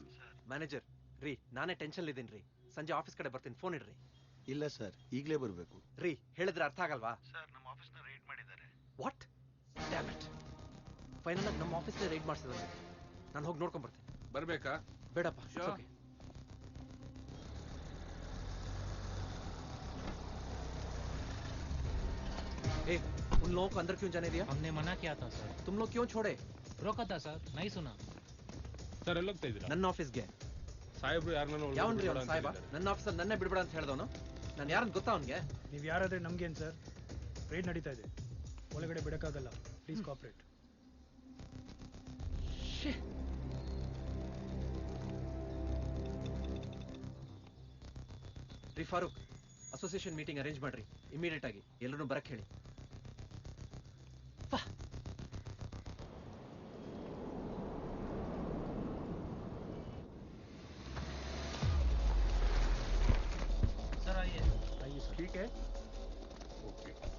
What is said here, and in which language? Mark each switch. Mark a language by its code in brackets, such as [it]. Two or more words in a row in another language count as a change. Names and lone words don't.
[kn] ಮ್ಯಾನೇಜರ್ ರೀ, ನಾನೇ ಟೆನ್ಷನ್ ಇದ್ದೀನಿ ರೀ. ಸಂಜೆ ಆಫೀಸ್ ಕಡೆ ಬರ್ತೀನಿ, ಫೋನ್ ಇಡ್ರಿ. ಇಲ್ಲ ಸರ್, ಈಗಲೇ ಬರಬೇಕು. ರೀ ಹೇಳಿದ್ರೆ ಅರ್ಥ ಆಗಲ್ವಾ? ಸರ್ ನಮ್ಮ ಆಫೀಸ್ನ ರೈಡ್ ಮಾಡಿದ್ದಾರೆ. [en] What? Damn it. [kn] ಫೈನಲ್ ಆಗಿ ನಮ್ಮ ಆಫೀಸ್ನೇ ರೈಡ್ ಮಾಡಿಸಿದ್ರೆ ನಾನು ಹೋಗಿ ನೋಡ್ಕೊಂಡ್ ಬರ್ತೀನಿ. ಬರ್ಬೇಕಾ? ಬೇಡಪ್ಪ. ಓಕೆ. [hi] ए, उन लोगों को अंदर क्यों जाने दिया? हमने मना किया था सर. तुम लोग क्यों छोड़े? रोका था सर, नहीं सुना. [kn] ಸರ್ ಎಲ್ಲ ಹೋಗ್ತಾ ಇದ್ದೀರಾ? ನನ್ನ ಆಫೀಸ್ಗೆ. ಸಾಹೇಬ್ರು ಯಾರನ್ನ ಯಾವನ್ರಿ ಅವ್ನು ಸಾಹೇಬ? ನನ್ನ ಆಫೀಸಲ್ಲಿ ನನ್ನೇ ಬಿಡ್ಬೇಡ ಅಂತ ಹೇಳ್ದವನು. ನಾನು ಯಾರನ್ನ ಗೊತ್ತಾ ಅವನಿಗೆ? ನೀವು ಯಾರಾದ್ರೆ ನಮ್ಗೇನು ಸರ್? ರೈಡ್ ನಡೀತಾ ಇದೆ, ಒಳಗಡೆ ಬಿಡಕ್ಕಾಗಲ್ಲ. [en] please cooperate. [kn] ರೀ ಫಾರೂಕ್, [en] association meeting [kn] ಅರೇಂಜ್ ಮಾಡ್ರಿ ಇಮಿಡಿಯೇಟ್ ಆಗಿ. ಎಲ್ಲರೂ ಬರಕ್ ಹೇಳಿ. [hi] सर आइए. आइए सर. ठीक है. [kn] ಓಕೆ.